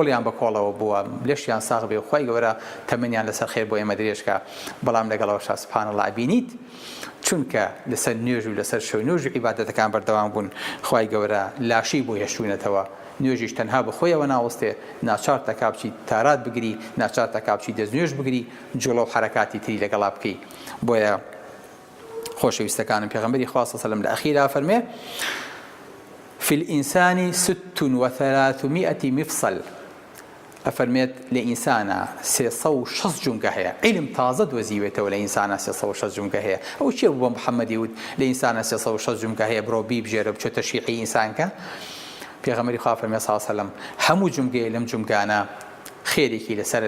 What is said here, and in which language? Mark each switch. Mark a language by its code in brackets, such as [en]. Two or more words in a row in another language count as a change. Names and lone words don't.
[ckb] بە کۆڵەوە بووە لێشیان ساغ بێ و خۆی گەورە تەمەنیان لەسەر خێر بۆ ئێمە درێژکە بەڵام لەگەڵەوەشا [ar] سوبحان الله [ckb] بینیت چونکە لەسەر نوێژ و لەسەر شەو نوێژ و عیبادەتەکان بەردەوام بوون خی گەورە لاشی بۆ هێشتوونەتەوە نوێژیش تەنها بەخۆیەوە ناوەستێ ناچار تەکا بچیت تارات بگری ناچار تەکا بچیت دەستنوێژ بگری جوڵە و حرەکاتی تری لەگەڵا بکەی بۆیە خۆشەویستەکانم پێغەمبەری خوا [ar] صلی الله علیه و سلم [ckb] لە ئەخیرا فەرمێ [ar] في الإنسان 36 مفصل [ckb] ئەفەرمێت لە ئینسانە 360 جونگە هەیە عیلم تازە دۆزیوێتەوە لە ئینسانە 360 جونگە هەیە ئەو چێ بوو بە محەممەدی وت لە ئینسانە 360 جونگە هەیە بڕۆ بیبژێرە بچۆتە شیعی ئینسانکە پێغەمبەری خوا فەرمێ [ar] صلی الله علیه و سلم [ckb] هەموو جونگەیە لەم جونگانە خێرێکی لەسەر